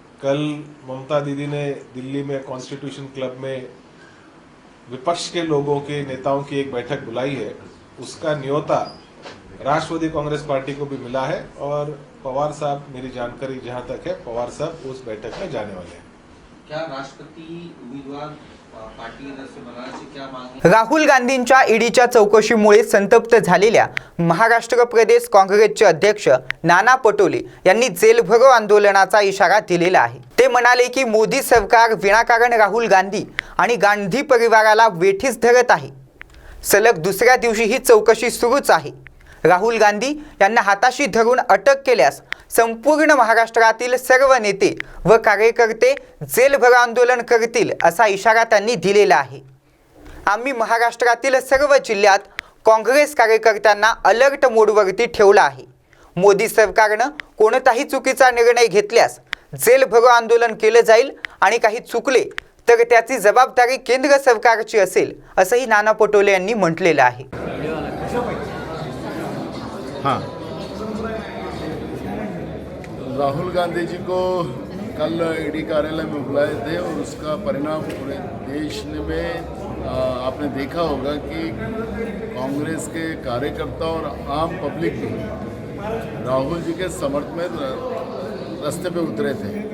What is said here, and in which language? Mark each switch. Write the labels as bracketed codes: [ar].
[hi] कल ममता दीदी ने दिल्ली में कॉन्स्टिट्यूशन क्लब में विपक्ष के लोगों के नेताओं की एक बैठक बुलाई है. उसका न्योता राष्ट्रवादी कांग्रेस पार्टी को भी मिला है और पवार साहब, मेरी जानकारी जहां तक है, पवार साहब उस बैठक में जाने वाले हैं. क्या राष्ट्रपति उम्मीदवार पार्टी की तरफ से बनाने से क्या मांग है? [mr] राहुल गांधींच्या ईडीच्या चौकशीमुळे संतप्त झालेल्या महाराष्ट्र प्रदेश काँग्रेसचे अध्यक्ष नाना पटोले यांनी जेल भरो आंदोलनाचा इशारा दिलेला आहे. ते म्हणाले की मोदी सरकार विनाकारण राहुल गांधी आणि गांधी परिवाराला वेठीस धरत आहे. सलग दुसऱ्या दिवशी ही चौकशी सुरूच आहे. राहुल गांधी यांना हाताशी धरून अटक केल्यास संपूर्ण महाराष्ट्रातील सर्व नेते व कार्यकर्ते जेलभर आंदोलन करतील असा इशारा त्यांनी दिलेला आहे. आम्ही महाराष्ट्रातील सर्व जिल्ह्यात काँग्रेस कार्यकर्त्यांना अलर्ट मोडवरती ठेवलं आहे. मोदी सरकारनं कोणताही चुकीचा निर्णय घेतल्यास जेलभरो आंदोलन केलं जाईल आणि काही चुकले तर त्याची जबाबदारी केंद्र सरकारची असेल असंही नाना पटोले यांनी म्हटलेलं आहे. [hi] हाँ, राहुल गांधी जी को कल ईडी कार्यालय में बुलाए थे और उसका परिणाम पूरे देश में आपने देखा होगा कि कांग्रेस के कार्यकर्ता और आम पब्लिक भी राहुल जी के समर्थन में रास्ते पे उतरे थे.